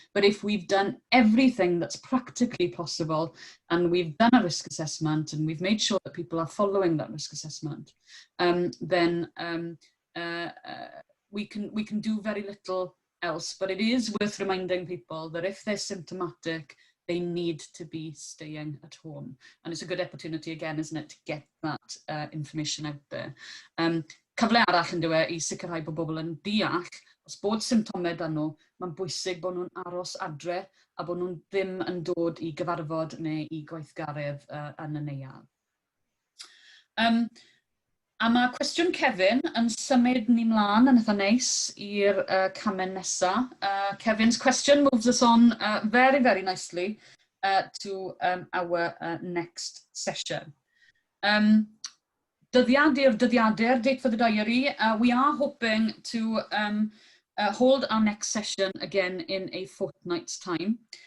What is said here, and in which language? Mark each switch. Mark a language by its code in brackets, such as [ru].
[en] But if we've done everything that's practically possible, and we've done a risk assessment, and we've made sure that people are following that risk assessment, then we can do very little else. But it is worth reminding people that if they're symptomatic, they need to be staying at home. And it's a good opportunity again, isn't it, to get that information out there. [cy] Cyfle arall yn dywe I sicrhau bod bobl yn deall os bod symptomau dan nhw, mae'n bwysig bod nhw'n aros adre a bod nhw'n ddim yn dod I gyfarfod neu I gweithgaredd yn y neuadd. A mae cwestiwn Kevin yn symud ni mlaen yn eitha neis i'r camen nesa. [en] Kevin's question moves us on very nicely to our next session. Dyddiadur, date for the diary. We are hoping to hold our next session again in a fortnight's time.